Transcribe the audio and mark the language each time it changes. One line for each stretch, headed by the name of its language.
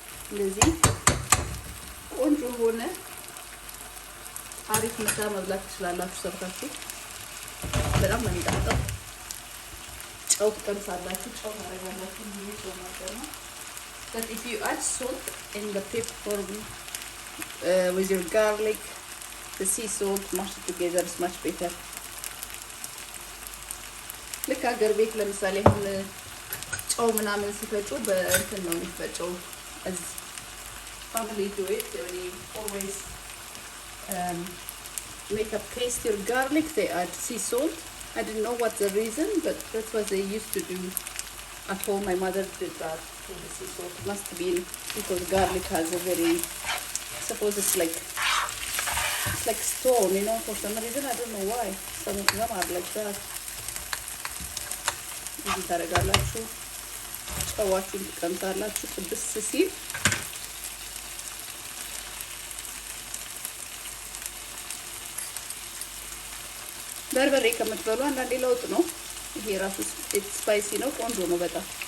Amharic: እንደዚህ ቆንጆ ሆነ አሪፍ ምሳ መብላት ትችላላችሁ ሰርታችሁ። በጣም ነው የሚጣፍጠው። ጨው ትቀምሳላችሁ፣ ጨው ታደርጋላችሁ። ብዙ ጨው ማለት ነው።
English: But if you add salt and the pepper with your garlic, the sea salt mashed together is much better.
Amharic: ልክ ሀገር ቤት ለምሳሌ አሁን ጨው ምናምን ሲፈጩ በእንትን ነው የሚፈጨው።
English: as family do it, they always make a paste your garlic, they add sea salt. I didn't know what the reason, but that's what they used to do at home. My mother did that with the sea salt. It must be because garlic has a very, I suppose it's like stone, you know, for some reason. I don't know why. Some of them are like that.
Amharic: እዚህ ታደርጋላችሁ፣ ጨዋችሁን ትቀምሳላችሁ። ጥብስ ሲል በርበሬ ከምትበሉ አንዳንዴ ለውጥ ነው። ይሄ ራሱ ስፓይሲ ነው፣ ቆንጆ ነው በጣም።